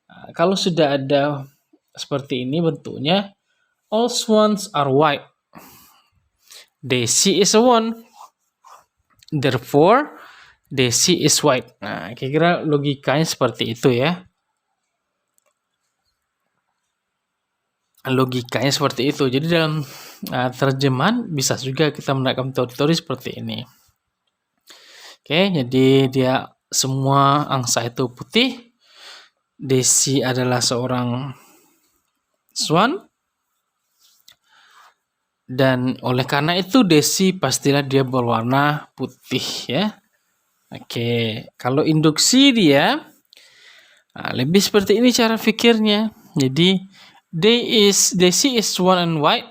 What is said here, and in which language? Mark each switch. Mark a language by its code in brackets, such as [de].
[id] Kalau sudah ada seperti ini bentuknya, [en] all swans are white. Daisy is a swan. Therefore, Daisy is white. [id] Nah, kira-kira logikanya seperti itu ya. Logikanya seperti itu. Jadi dalam terjemahan bisa juga kita menerapkan teori-teori seperti ini. Oke, jadi dia semua angsa itu putih. Daisy adalah seorang swan. Dan oleh karena itu Daisy pastilah dia berwarna putih ya. Oke, kalau induksi dia lebih seperti ini cara pikirnya. [en] Jadi Daisy is one and white.